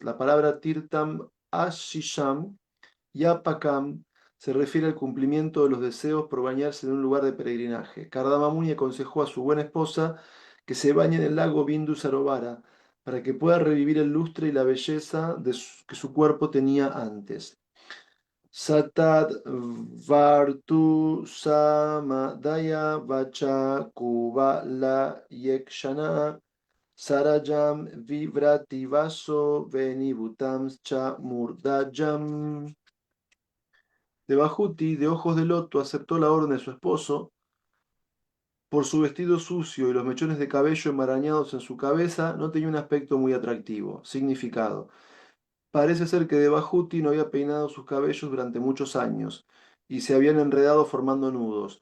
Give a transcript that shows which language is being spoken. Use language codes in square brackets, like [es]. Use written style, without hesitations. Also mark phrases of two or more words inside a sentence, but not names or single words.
[es] La palabra [sa] Tirtam Ashisham Yapakam [es] se refiere al cumplimiento de los deseos por bañarse en un lugar de peregrinaje. Kardama Muni aconsejó a su buena esposa que se bañe en el lago Bindu Sarovara para que pueda revivir el lustre y la belleza que su cuerpo tenía antes. [sa] Satat Vartu Samadaya Vacha Kubala Yekshana Sarajam Vivrati Vaso Venibutam Cha Murdajam. [es] Devahuti, de ojos de loto, aceptó la orden de su esposo. Por su vestido sucio y los mechones de cabello enmarañados en su cabeza, no tenía un aspecto muy atractivo. Significado. Parece ser que Devahuti no había peinado sus cabellos durante muchos años y se habían enredado formando nudos.